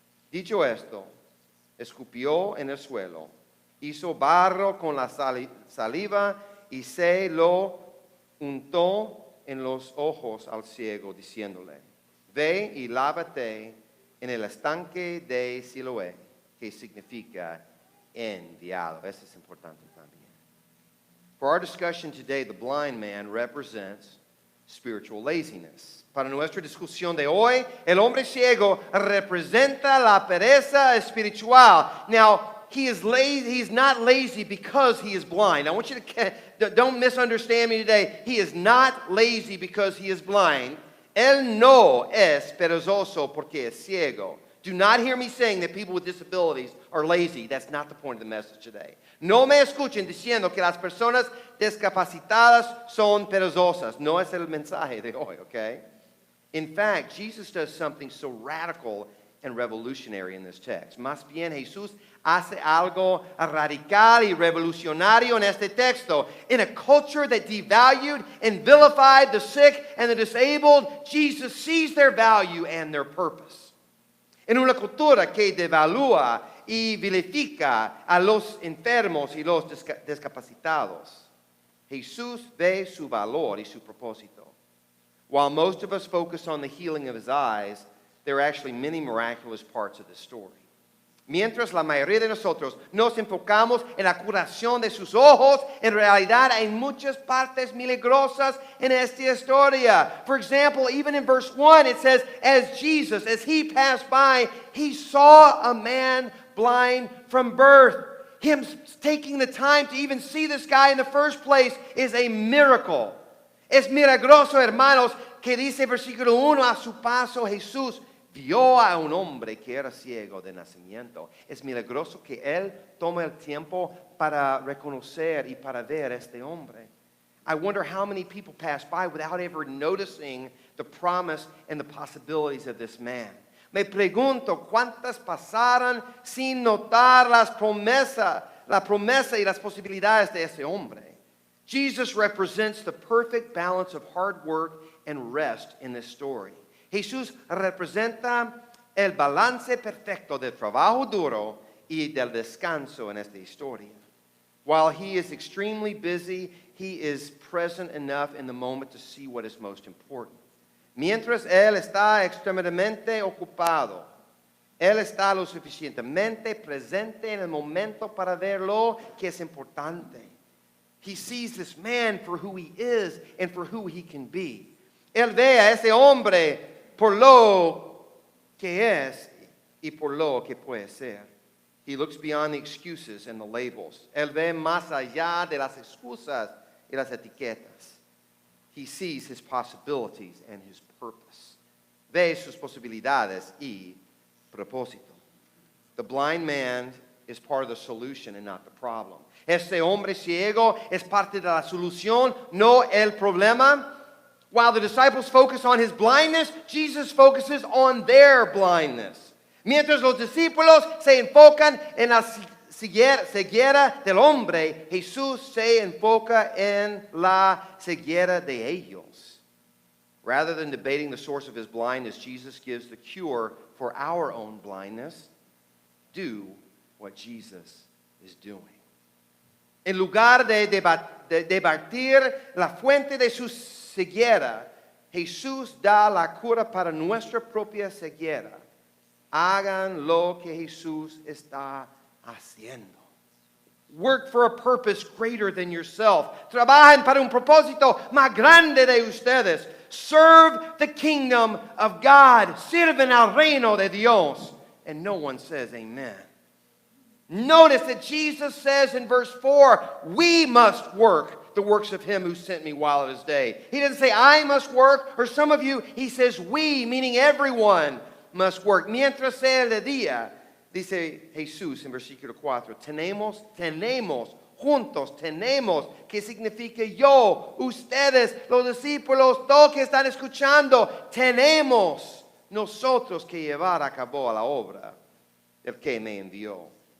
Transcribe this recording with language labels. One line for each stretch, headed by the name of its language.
Spanish: Dicho esto, escupió en el suelo, hizo barro con la saliva y se lo untó en los ojos al ciego, diciéndole, ve y lávate en el estanque de Siloé, que significa enviado. Eso es importante también.
English: For our discussion today, the blind man represents spiritual laziness.
Spanish: Para nuestra discusión de hoy, el hombre ciego representa la pereza espiritual.
English: Now, he is lazy. He's not lazy because he is blind. I want you to don't misunderstand me today. He is not lazy because he is blind.
Spanish: Él no es perezoso porque es ciego.
English: Do not hear me saying that people with disabilities are lazy. That's not the point of the message today.
Spanish: No me escuchen diciendo que las personas discapacitadas son perezosas. No es el mensaje de hoy, okay?
English: In fact, Jesus does something so radical and revolutionary in this text.
Spanish: Más bien, Jesús hace algo radical y revolucionario en este texto.
English: In a culture that devalued and vilified the sick and the disabled, Jesus sees their value and their purpose.
Spanish: En una cultura que devalúa y vilifica a los enfermos y los discapacitados, Jesús ve su valor y su propósito.
English: While most of us focus on the healing of his eyes, there are actually many miraculous parts of the story.
Spanish: Mientras la mayoría de nosotros nos enfocamos en la curación de sus ojos, en realidad hay muchas partes milagrosas en esta historia.
English: For example, even in verse 1, it says, as Jesus, as he passed by, he saw a man blind from birth. Him taking the time to even see this guy in the first place is a miracle.
Spanish: Es milagroso, hermanos, que dice versículo 1, a su paso Jesús vio a un hombre que era ciego de nacimiento. Es milagroso que él tome el tiempo para reconocer y para ver a este hombre.
English: I wonder how many people pass by without ever noticing the promise and the possibilities of this man.
Spanish: Me pregunto cuántas pasaron sin notar la promesa y las posibilidades de ese hombre.
English: Jesus represents the perfect balance of hard work and rest in this story.
Spanish: Jesús representa el balance perfecto del trabajo duro y del descanso en esta historia.
English: While he is extremely busy, he is present enough in the moment to see what is most important.
Spanish: Mientras él está extremadamente ocupado, él está lo suficientemente presente en el momento para ver lo que es importante.
English: He sees this man for who he is and for who he can be.
Spanish: Él ve a ese hombre por lo que es y por lo que puede ser.
English: He looks beyond the excuses and the labels.
Spanish: Él ve más allá de las excusas y las etiquetas.
English: He sees his possibilities and his purpose.
Spanish: Ve sus posibilidades y propósito.
English: The blind man is part of the solution and not the problem.
Spanish: Este hombre ciego es parte de la solución, no el problema.
English: While the disciples focus on his blindness, Jesus focuses on their blindness.
Spanish: Mientras los discípulos se enfocan en la ceguera del hombre, Jesús se enfoca en la ceguera de ellos.
English: Rather than debating the source of his blindness, Jesus gives the cure for our own blindness. Do what Jesus is doing.
Spanish: En lugar de debatir la fuente de su ceguera, Jesús da la cura para nuestra propia ceguera. Hagan lo que Jesús está haciendo.
English: Work for a purpose greater than yourself.
Spanish: Trabajen para un propósito más grande de ustedes.
English: Serve the kingdom of God.
Spanish: Sirven al reino de Dios.
English: And no one says amen. Notice that Jesus says in verse 4, we must work the works of him who sent me while it is day. He doesn't say I must work, or some of you, he says we, meaning everyone must work.
Spanish: Mientras sea de día, dice Jesús en versículo 4, tenemos, juntos, que significa yo, ustedes, los discípulos, todos que están escuchando, tenemos nosotros que llevar a cabo la obra del que me envió.